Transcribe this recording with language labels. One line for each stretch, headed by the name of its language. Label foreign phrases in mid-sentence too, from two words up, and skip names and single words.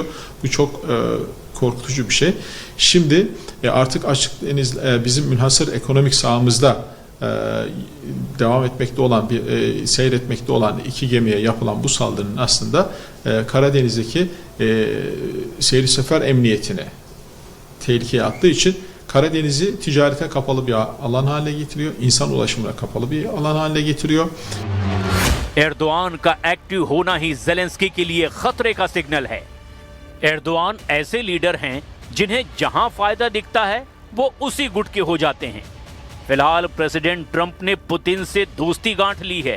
Turkish: Bu çok korkutucu bir şey. Şimdi artık açık deniz bizim münhasır ekonomik sahamızda devam etmekte olan seyretmekte olan iki gemiye yapılan bu saldırının aslında Karadeniz'deki seyir sefer emniyetine tehlikeye attığı için Karadeniz'i ticarete kapalı bir alan haline getiriyor. İnsan ulaşımına kapalı bir alan haline getiriyor.
Hindi: एर्दोआन का एक्टिव होना ही ज़ेलेंस्की के लिए खतरे का सिग्नल है। एर्दोआन ऐसे लीडर हैं जिन्हें जहां फायदा दिखता है वो उसी गुट के हो जाते हैं। फिलहाल प्रेसिडेंट ट्रंप ने पुतिन से दोस्ती गांठ ली है।